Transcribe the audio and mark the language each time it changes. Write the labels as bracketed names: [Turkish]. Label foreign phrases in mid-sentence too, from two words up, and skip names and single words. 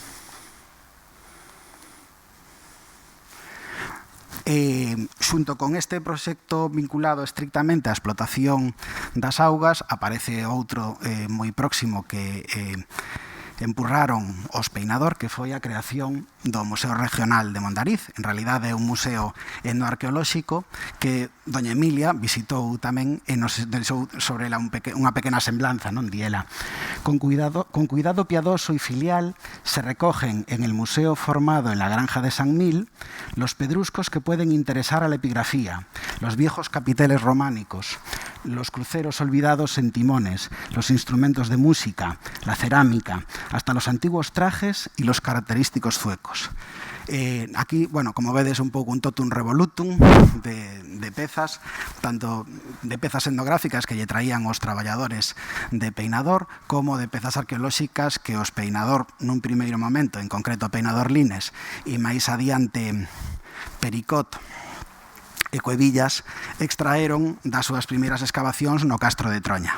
[Galician] Xunto con este proxecto vinculado estrictamente á explotación das augas, aparece outro moi próximo que empurraron os Peinador, que foi a creación do Museo Regional de Mondariz. En realidade é un museo etnoarqueolóxico que doña Emilia visitou tamén e nos deixou sobre ela unha pequena semblanza, non diela. [Spanish] Con cuidado piadoso y filial se recogen en el museo formado en la granja de San Mil los pedruscos que pueden interesar a la epigrafía, los viejos capiteles románicos, los cruceros olvidados en timones, los instrumentos de música, la cerámica, hasta los antiguos trajes y los característicos zuecos. [Galician] Aquí, bueno, como vedes, un pouco un [Latin] totum revolutum [Galician] de pezas, tanto de pezas etnográficas que lle traían os traballadores de Peinador, como de pezas arqueolóxicas que os Peinador, nun primeiro momento, en concreto Peinador Lines, e máis adiante Pericot e Cuevillas, extraeron das súas primeiras excavacións no Castro de Troña.